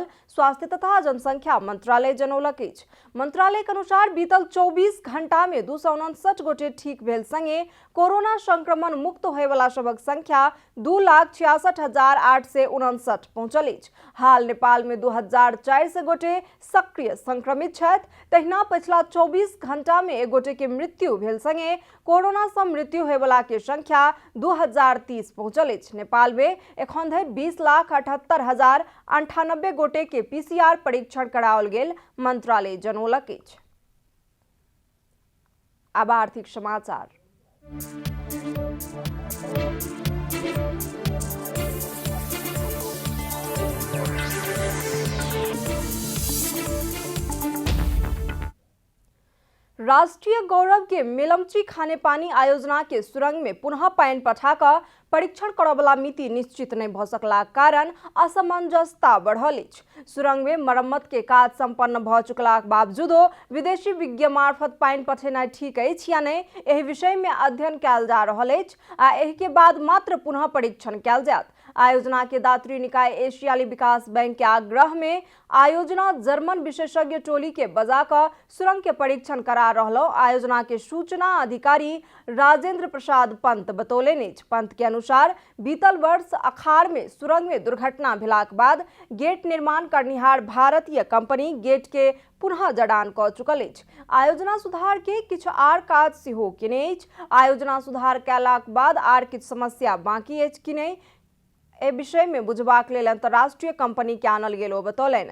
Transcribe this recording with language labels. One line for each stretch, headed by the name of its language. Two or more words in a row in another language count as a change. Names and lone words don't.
Maithili: स्वास्थ्य तथा जनसंख्या मंत्रालय जनौलक अछि। मंत्रालय के अनुसार बीतल 24 घंटा में 259 गोटे ठीक भेल संगे कोरोना संक्रमण मुक्त होय वाला सबक संख्या 2,66,859 पहुंचल अछि। हाल नेपाल में 2,400 गोटे सक्रिय संक्रमित छथि। तहिना पछिला 24 घंटा में एक गोटे के मृत्यु भेल संगे कोरोना से मृत्यु होय वाला के संख्या 2,030 पहुंचल अछि। नेपाल में एखन धरि 20,78,098 गोटे के पीसीआर परीक्षण कराओल गेल मंत्रालय जनौलक अछि। अब आर्थिक समाचार। राष्ट्रीय गौरव के मेलम्ची खानेपानी आयोजना के सुरंग में पुनः पानी पठाकर परीक्षण करवला मिति निश्चित नहीं भ सकला कारण असमंजसता बढ़ल अछि। सुरंग में मरम्मत के काज संपन्न भ चुकलाक बावजूदो विदेशी विज्ञ मार्फत पानी पठेनाइ ठीक अछि या नहीं, एहि विषय में अध्ययन कयल जा रहल अछि आ एहि के बाद मात्र पुनः परीक्षण कयल जायत। आयोजना के दात्री निकाय एशियाली विकास बैंक के आग्रह में आयोजना जर्मन विशेषज्ञ टोली के बजाकर सुरंग के परीक्षण करा रहलो। आयोजना के सूचना अधिकारी राजेंद्र प्रसाद पंत बतौलेन। पंत के अनुसार बीतल वर्ष अखाड़ में सुरंग में दुर्घटना भेलाक बाद गेट निर्माण करनिहार भारतीय कंपनी गेट के पुनः जड़ान क चुकल अछि। आयोजना सुधार के किछु आर काज सेहो केने अछि। आयोजना सुधार कयलाक बाद आर किछु समस्या बाकी अछि कि नहीं, ए विषय में बुझबाक लेल अंतर्राष्ट्रीय कंपनी के आनल गेल ओ बतौलन।